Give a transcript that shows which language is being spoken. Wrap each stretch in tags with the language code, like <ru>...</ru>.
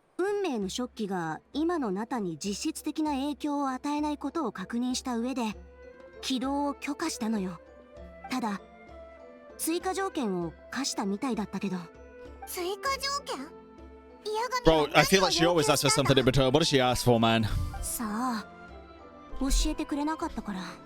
<ja>運命のショッキが今のナタに実質的な影響を与えないことを確認した上で起動を許可したのよ。ただ追加条件を課したみたいだったけど。追加条件？</ja> <en>Bro, I feel like she always asks for something in return. What does she ask for, man?</en> <ja>さあ、教えてくれなかったから。</ja>